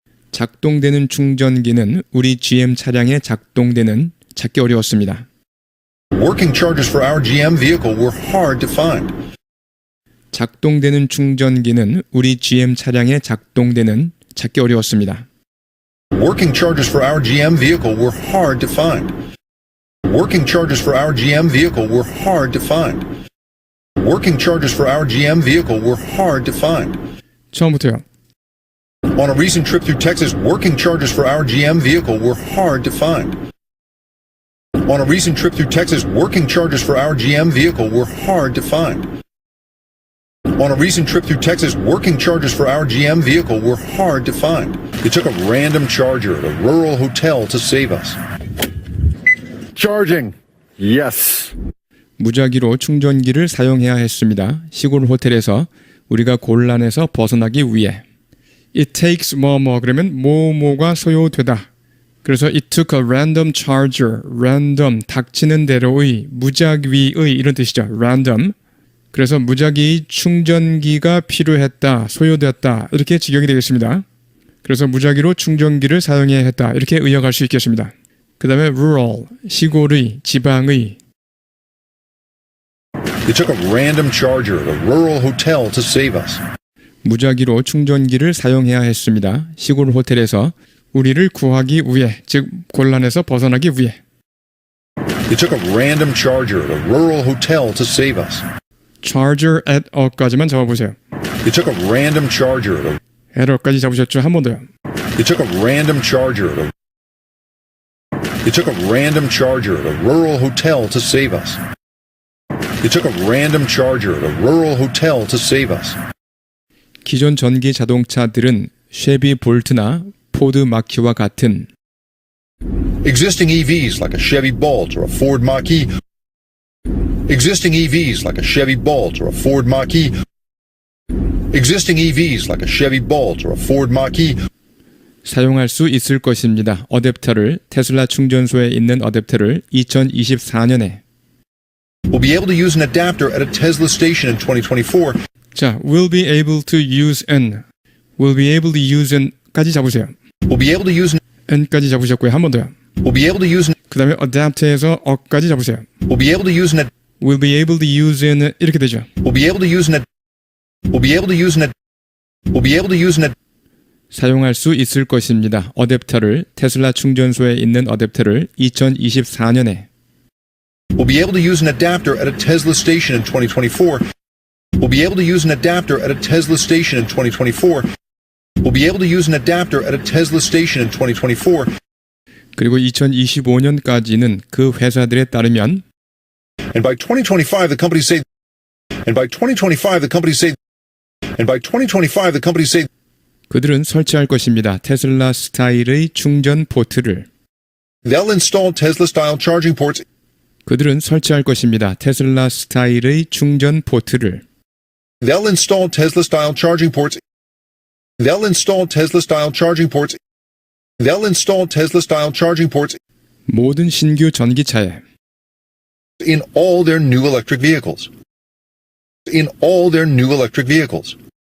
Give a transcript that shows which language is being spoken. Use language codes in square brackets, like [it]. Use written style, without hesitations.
[ko] 작동되는 충전기는 우리 GM 차량에 찾기 어려웠습니다. [en] working chargers for our GM vehicle were hard to find. [ko] 작동되는 충전기는 우리 GM 차량에 찾기 어려웠습니다. [en] Working chargers for our GM vehicle were hard to find. Working chargers for our GM vehicle were hard to find. Working chargers for our GM vehicle were hard to find. [ko] 처음부터요. [en] On a recent trip through Texas, working chargers for our GM vehicle were hard to find. On a recent trip through Texas, working chargers for our GM vehicle were hard to find. On a recent trip through Texas, working chargers for our GM vehicle were hard to find. It took a random charger at a rural hotel to save us. Charging. Yes. [ko] 무작위로 충전기를 사용해야 했습니다. 시골 호텔에서 우리가 곤란해서 벗어나기 위해. It takes 그러면 뭐가 소요되다. 그래서 it took a random charger, random, 닥치는 대로의, 무작위의 이런 뜻이죠. [en] random. [ko] 그래서 무작위 충전기가 필요했다, 소요되었다 이렇게 직역이 되겠습니다. 그래서 무작위로 충전기를 사용해야 했다 이렇게 의역할 수 있겠습니다. 그 다음에 rural, 시골의, 지방의. [en] It took a random charger at a rural hotel to save us. [ko] 무작위로 충전기를 사용해야 했습니다. 시골 호텔에서 우리를 구하기 위해, 즉 곤란해서 벗어나기 위해. [en] It took a random charger at a rural hotel to save us. [ko] charger at a 까지만 잡아보세요. [en] It took a random charger at a [ko] at a 까지 잡으셨죠? 한 번 더요. [en] It took a random charger at a It took a random charger at a rural hotel to save us. It took a random charger at a rural hotel to save us. [ko] 기존 전기 자동차들은 쉐비 볼트나 포드 마키와 같은 [en] Existing EVs like a Chevy Bolt or a Ford Mach-E. Existing EVs like a Chevy Bolt or a Ford Mach-E. Existing EVs like a Chevy Bolt or a Ford Mach-E. [ko] 사용할 수 있을 것입니다. 어댑터를 테슬라 충전소에 있는 어댑터를 2024년에 [en] We'll be able to use an adapter at a Tesla station in 2024. 자, will be able to use an까지 잡으세요. We'll be able to use [ko] n까지 잡으셨고요. 한 번 더요. [en] We'll be able to use [ko] 그 다음에 adapt에서 어까지 잡으세요. [en] We'll be able to use an will be able to use an 이렇게 되죠. We'll be able to use an We'll be able to use an We'll be able to use an [ko] 사용할 수 있을 것입니다. 어댑터를 테슬라 충전소에 있는 어댑터를 2024년에 [en] We'll be able to use an adapter at a Tesla station in 2024. We'll be able to use an adapter at a Tesla station in 2024. We'll be able to use an adapter at a Tesla station in 2024. [ko] 그리고 2025년까지는 그 회사들에 따르면 [en] And by 2025 the companies say And by 2025 the companies say And by 2025 the companies say [ko] 그들은 설치할 것입니다. 테슬라 스타일의 충전 포트를 [en] they'll install Tesla-style charging ports. [ko] 그들은 설치할 것입니다. 테슬라 스타일의 충전 포트를 [en] They'll install Tesla-style charging ports. They'll install Tesla-style charging ports. They'll install Tesla-style charging ports [ko] 모든 신규 전기차에 [en] in all their new electric vehicles. In all their new electric vehicles.